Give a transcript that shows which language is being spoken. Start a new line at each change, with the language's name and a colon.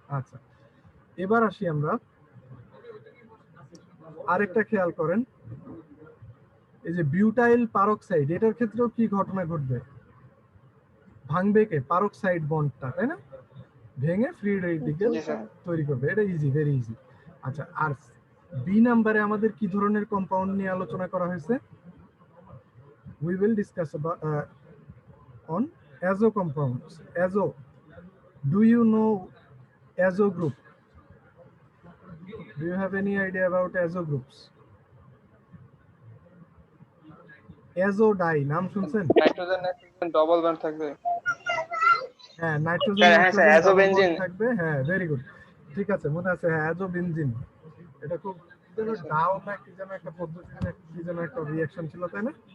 Bangla: আচ্ছা, এবার আসি আমরা আরেকটা খেয়াল করেন, এই যে বিউটাইল পারক্সাইড, এটার ক্ষেত্রেও কি ঘটনা ঘটবে? ভাঙবে কে? পারক্সাইড বন্ডটা, তাই না? ভেঙে ফ্রি রেডিক্যাল তৈরি করবে। এটা ইজি, ভেরি ইজি। আচ্ছা, আর বি নাম্বারে আমাদের কি ধরনের কম্পাউন্ড নিয়ে আলোচনা করা হয়েছে?
English: we will discuss about on azo compounds. Azo, do you know azo group? Do you have any idea about azo groups?
Bangla: azo dye নাম শুনছেন? নাইট্রোজেন ডাবল বন্ড থাকবে। হ্যাঁ, নাইট্রোজেন হ্যাঁ স্যার, অ্যাজোবেনজিন থাকবে। হ্যাঁ, ভেরি গুড, ঠিক আছে, মনে আছে। হ্যাঁ, অ্যাজোবেনজিন, এটা খুব ডাও না কি যেন একটা পদ্ধতি, কি যেন একটা রিঅ্যাকশন ছিল, তাই না?